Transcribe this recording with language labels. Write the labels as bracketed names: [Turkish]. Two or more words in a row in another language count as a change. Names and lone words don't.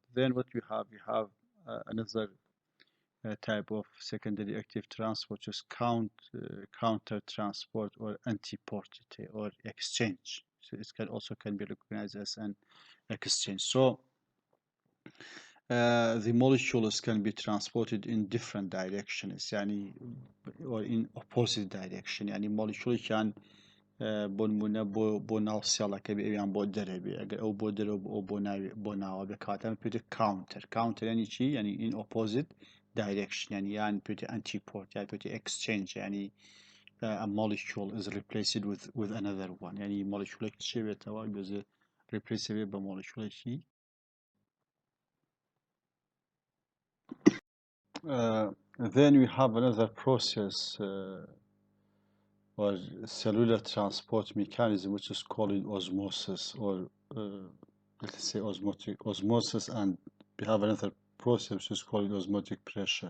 [English] Then what we have another type of secondary active transport, which is counter transport or antiportite or exchange. So it can be recognized as an exchange. So The molecules can be transported in different directions [Central Kurdish] يعني [English] or in opposite direction [Central Kurdish] يعني [English] molecule can [Central Kurdish] بۆ بۆ ناو سێڵەکە بێ ئەویان بۆ دەرەبێ ئەگەر ئەو بۆ دەرەوە ئەو بۆ ناوە بێ کاتەمە پێوتە counter یعنی چی یعنی [English] in opposite direction [Central Kurdish] یعنی پێوتە antipode یان پێوتە exchange یعنی [English] a molecule is replaced with another one [Central Kurdish] یعنی moleculeێکی چێ بێتەوە گوێزێ replace بێ بە moleculeێکی [English] then we have another process or cellular transport mechanism which is called osmosis or let's say osmosis, and we have another process which is called osmotic pressure.